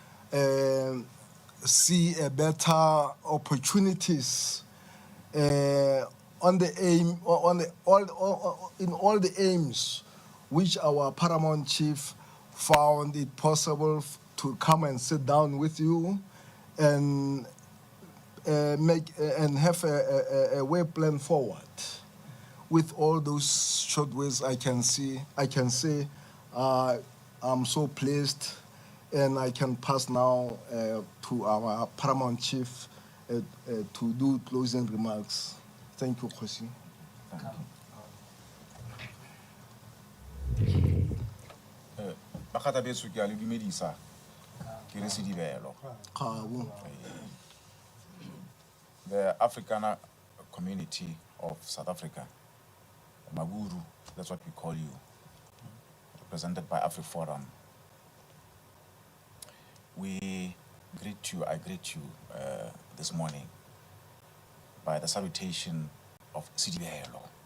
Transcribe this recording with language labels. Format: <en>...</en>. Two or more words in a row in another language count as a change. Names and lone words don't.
<en>see a better opportunities on the aim in all the aims which our paramount chief found it possible to come and sit down with you and have a way plan forward. With all those short words, I can say I'm so pleased, and I can pass now to our paramount chief to do closing remarks. Thank you, Kgosi.</en> <tn>Bakgatla beso ke a le dumedisa ke re sedibelo.</tn> <en>The Afrikaner community of South Africa, Maguru, that's what we call you, represented by AfriForum. I greet you this morning by the salutation of Sidibelo.</en>